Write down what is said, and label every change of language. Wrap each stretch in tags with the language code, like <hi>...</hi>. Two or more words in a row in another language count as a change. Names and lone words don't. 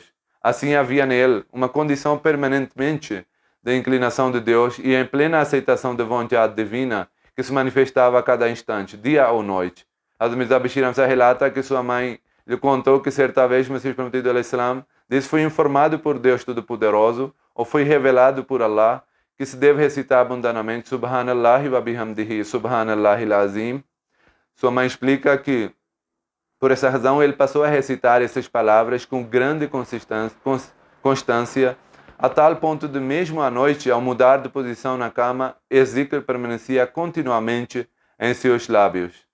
<pt>Assim havia nele uma condição permanentemente de inclinação de Deus e em plena aceitação da vontade divina que se manifestava a cada instante, dia ou noite. Hazrat Mirza Bashir Ahmad relata que sua mãe lhe contou que certa vez o Messias Prometido al-Islam foi informado por Deus Todo-Poderoso ou foi revelado por Allah que se deve recitar abundantemente</pt> <ar>سبحان الله وبحمده، سبحان الله العظيم.</ar> <pt>Sua mãe explica que, por essa razão, ele passou a recitar essas palavras com grande constância, a tal ponto de, mesmo à noite, ao mudar de posição na cama, esse zikr permanecia continuamente em seus lábios.</pt>